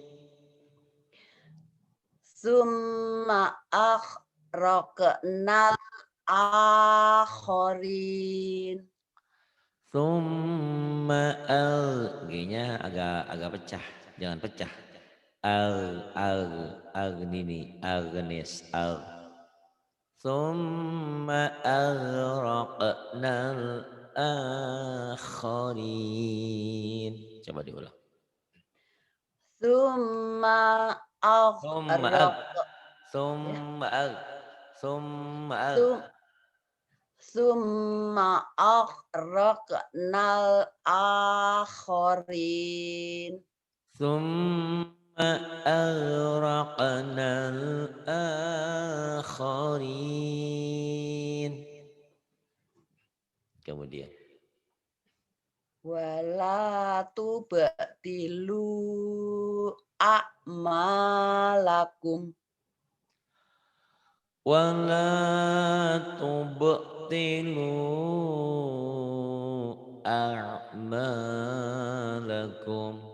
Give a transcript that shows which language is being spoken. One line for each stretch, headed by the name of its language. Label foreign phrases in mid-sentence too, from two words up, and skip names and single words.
Arabic: ثم أغرقنا الآخرين.
Indonesian: Summa G-nya agak pecah, jangan pecah.
Arabic: Agnini, Agnes, ثم أغرقنا الآخرين.
Indonesian: Coba diulang.
Arabic: Summa Summa akhraq ya. ثم ثم ثم ثم أغرقنا الآخرين. ثم أغرقنا الآخرين.
Indonesian: Kemudian
Arabic: ولا تبطلوا أعمالكم. ولا تبطلوا أعمالكم.